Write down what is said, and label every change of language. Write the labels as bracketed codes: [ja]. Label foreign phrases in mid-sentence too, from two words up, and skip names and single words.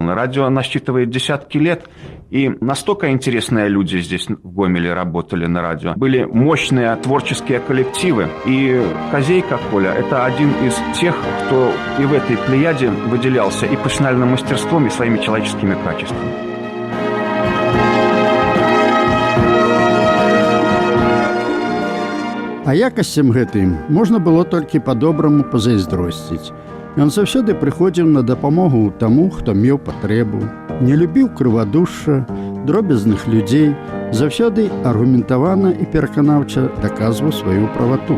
[ru] Радио насчитывает десятки лет, и настолько интересные люди здесь в Гомеле работали на радио. Были мощные творческие коллективы, и Казейка Коля – это один из тех, кто и в этой плеяде выделялся и профессиональным мастерством, и своими человеческими качествами. [be] А якасцям гэтым можна было толькі па-добраму пазайздросціць. Ён заўсёды прыходзіў на дапамогу таму, хто меў патрэбу, не любіў крывадушша, дробязных людзей, заўсёды аргументавана і пераканаўча даказваў сваю правату.